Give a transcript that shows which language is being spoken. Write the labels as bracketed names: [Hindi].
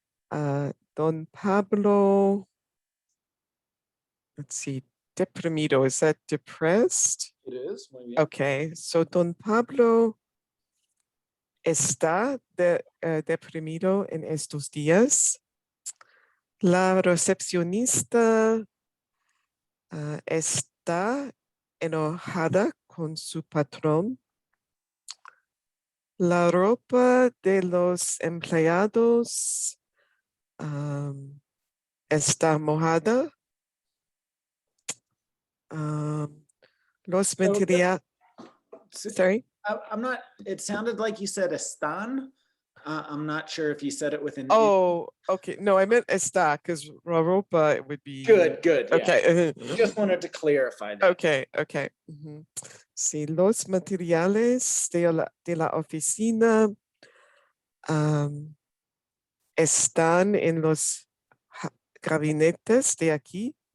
[English] Don Pablo, let's see, deprimido, is that depressed? It is. [Spanish] Muy bien. Okay, so Don Pablo está deprimido en estos días. La recepcionista está enojada con su patrón. La ropa de los empleados está mojada. Los materiales. [English] Sorry. I'm not. It sounded like you said están. I'm not sure if you said it with an. Oh, okay. No, I meant está because [Spanish] la ropa [English] it would be. Good. Yeah. Okay. Just wanted to clarify that. Okay. [Spanish] Sí, los materiales de la oficina están en los gabinetes de aquí.